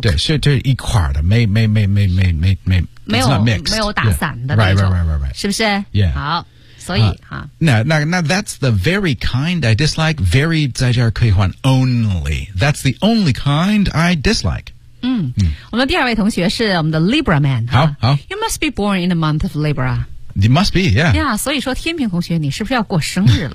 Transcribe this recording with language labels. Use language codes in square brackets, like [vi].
[zh] 对是这一块的没没没没没没没没没没没有打散的、 [en] yeah. [zh] 那种。 [en] Right, right, right, right, right. [zh] 是不是 [en] Yeah. [zh] 好。 [en] 所以、那 that's the very kind I dislike. Very [zh] 在这儿可以换 [en] only. That's the only kind I dislike. [zh] 嗯，我们第二位同学是我们的 Libra man. 好好 [en] ，You must be born in the month of Libra. You must be, yeah. Yeah. [zh] 所以说天平同学，你是不是要过生日了